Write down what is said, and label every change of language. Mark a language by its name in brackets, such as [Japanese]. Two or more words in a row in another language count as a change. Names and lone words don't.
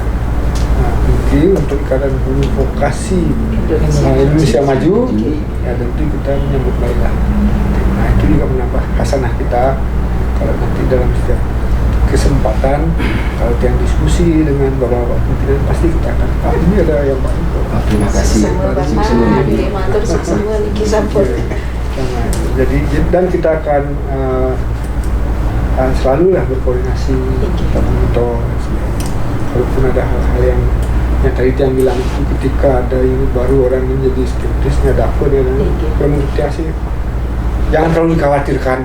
[Indonesian] Nah, mungkin untuk ikatan guru vokasi Indonesia Maju, ya tentu kita menyambut baiklah. Nah, itu juga menambah hasanah kita. Kalau nanti dalam setiap kesempatan, kalau yang diskusi dengan bapak-bapak pimpinan, pasti kita akan, ini ada yang baik kok. Terima kasih. Semua bapak, [Balinese] matur semua niki sampun. [Indonesian] Jadi dan kita akan selalu lah berkoordinasi, kita memonitor. Walaupun ada hal-hal yang tadi yang bilang itu ketika ada ini baru orang menjadi skeptisnya ada apa dia komunikasi, jangan terlalu dikhawatirkan.